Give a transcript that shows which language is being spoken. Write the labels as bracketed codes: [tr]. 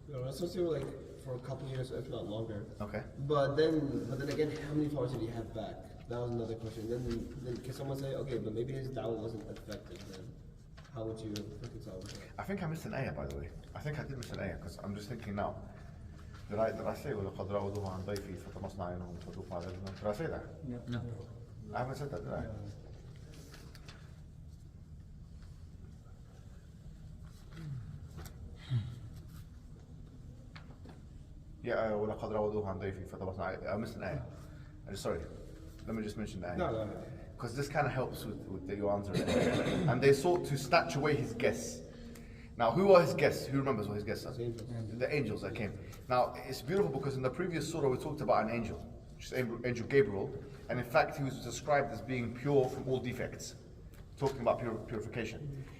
[en] So they were for a couple of years, if not longer. Okay. But then again, how many followers did he have back? That was another question. Then can someone say, but maybe his da'wah wasn't effective then? How would you reconcile with that? I think I missed an ayah, by the way. I think I did miss an ayah because I'm just thinking now. Did I say [ar] وَلَقَدْ رَاوَدُوهُ عَنْ ضَيْفِهِ فَطَمَسْنَا عَيْنَهُمْ فَذُوقُوا عَذَابِ النَّارِ. [en] Did I say that? No. I haven't said that, did I? [ar] Yeah, وَلَقَدْ رَاوَدُوهُ عَنْ ضَيْفِهِ فَطَمَسْنَا. [en] I missed an ayah. Sorry. Let me just mention that. No. Because this kind of helps with your answer. And they sought to snatch away his guests. Now, who are his guests? Who remembers what his guests are? The angels that came. Now, it's beautiful because in the previous surah we talked about an angel, which is Angel Gabriel, and in fact he was described as being pure from all defects, talking about purification.